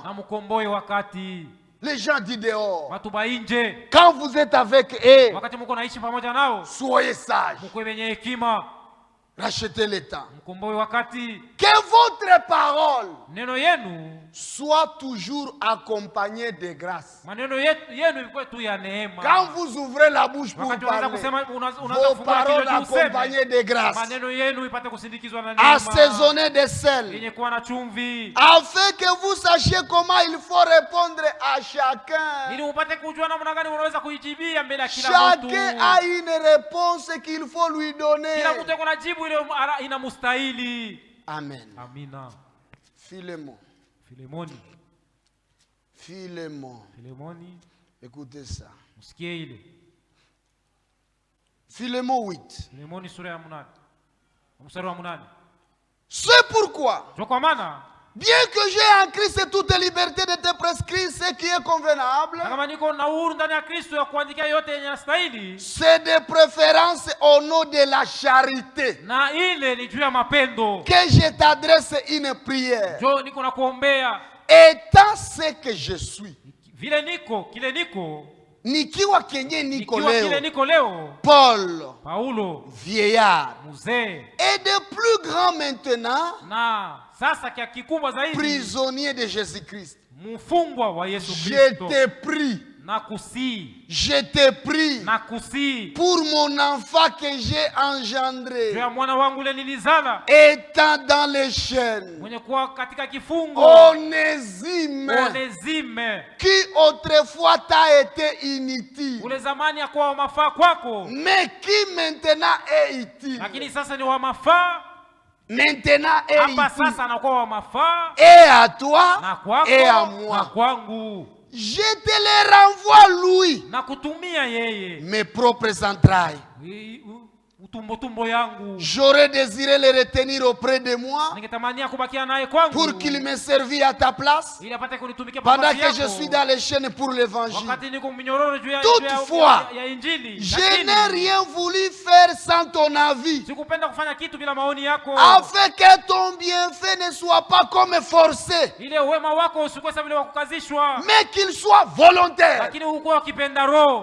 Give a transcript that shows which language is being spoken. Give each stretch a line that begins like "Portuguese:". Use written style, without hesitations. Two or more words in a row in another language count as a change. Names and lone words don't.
French: Les gens du dehors. Quand vous êtes avec eux, soyez sages. Rachetez le temps.
Swahili: Mkomboe wakati.
French: Que votre parole
Swahili: Neno yenu
French: soit toujours accompagnée de grâce.
Swahili: Maneno yenu ikuwe tu ya neema.
French: Quand vous ouvrez la bouche pour parler, vos paroles accompagnées de grâce,
Swahili: maneno yenu ipate kusindikizwa na neema,
French: assaisonnées de sel,
Swahili: yenye kuwa na chumvi,
French: afin que vous sachiez comment il faut répondre à chacun.
Swahili: ili upate kujua namna gani unaweza kuijibia mbele ya kila mtu.
French: Chacun a une réponse qu'il faut lui donner.
Swahili: Kila mtu kuna jibu ile inamstahili.
French: Amen.
Swahili: Amina.
French: Philémon.
Swahili: Filemoni.
French: Philémon.
Swahili: Filemoni.
French: Écoutez ça.
Swahili: Msikie ile.
French: Philémon 8.
Swahili: Filemoni sura ya 8. Mstari wa 8.
French: C'est pourquoi,
Swahili: kwa maana,
French: bien que j'ai en Christ toute liberté de te prescrire ce qui est convenable,
Swahili: kama niko na uhuru ndani ya Kristo ya kuandikia yote yenye nastahili,
French: c'est de préférence au nom de la charité
Swahili: na ile ni juu ya mapendo,
French: que je t'adresse une prière.
Swahili: Jo niko na kuombea.
French: Étant ce que je suis,
Swahili: Vile niko, kile niko, nikiwa kenye niko kile niko leo,
French: Paul,
Swahili: Paulo,
French: vieillard,
Swahili: mzee,
French: et de plus grand maintenant,
Swahili: na sasa kia kikubwa zaidi,
French: prisonnier de Jésus-Christ.
Swahili: mfungwa wa Yesu
French: Je
Swahili: Kristo.
French: te prie,
Swahili: Na kusi,
French: je te prie
Swahili: na kusi,
French: pour mon enfant que j'ai engendré,
Swahili: juu ya mwana wangu ule nilizala,
French: étant dans les chaînes,
Swahili: mwenye kuwa katika kifungo,
French: Onésime,
Swahili: Onesime,
French: qui autrefois t'a été inutile,
Swahili: ule zamani ya kuwa wa mafaa kwako,
French: mais qui maintenant est utile.
Swahili: lakini sasa ni wa mafaa.
French: Maintenant est
Swahili: Hapa
French: utile.
Swahili: sasa anakuwa wa mafaa,
French: Et à toi
Swahili: na kwako,
French: et à
Swahili: na
French: moi.
Swahili: kwangu,
French: Je te le renvoie lui,
Swahili: na kutumia yeye
French: mes propres entrailles.
Swahili: utumbo yangu.
French: J'aurais désiré le retenir auprès de moi
Swahili: Ningetamania kubakia naye kwangu,
French: pour qu'il me serve à ta place
Swahili: ili apate kunitumikia
French: pendant
Swahili: nafasi
French: que je
Swahili: yako.
French: suis dans les chaînes pour l'évangile.
Swahili: Wakati niko minyororo juu ya
French: Toutefois,
Swahili: ya injili,
French: je
Swahili: lakini
French: n'ai rien voulu faire sans ton avis,
Swahili: sikupenda kufanya kitu bila maoni yako,
French: afin que ton bienfait ne soit pas comme forcé,
Swahili: ile wema wako usikuwe sawa vile wa kukazishwa,
French: mais qu'il soit volontaire.
Swahili: lakini ukuwe ukipenda roho.